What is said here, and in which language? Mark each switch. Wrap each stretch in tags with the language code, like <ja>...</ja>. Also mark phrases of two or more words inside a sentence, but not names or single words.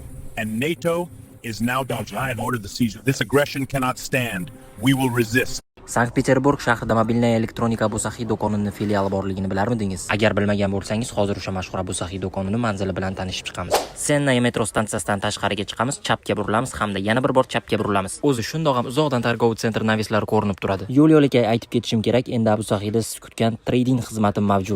<en>and NATO is now dodging. I have ordered the seizure. This aggression cannot stand. We will resist.</en> <uz>Sankt-Peterburg shahrida</uz> <ru>мобильная электроника</ru> <uz>Abusaxiy do'konining filiali borligini bilarmidingiz? Agar bilmagan bo'lsangiz, hozir o'sha mashhur Abusaxiy do'konining manzili bilan tanishib chiqamiz. Sennaya metro stansiyasidan tashqariga chiqamiz, chapga burilamiz hamda yana bir bor chapga burilamiz. O'zi shundoq ham uzoqdan</uz> <ru>торгового центра</ru> <uz>navislari ko'rinib turadi. Yo'l-yo'lakay aytib ketishim kerak, endi Abusaxiyda siz kutgan trading xizmati mavjud.</uz>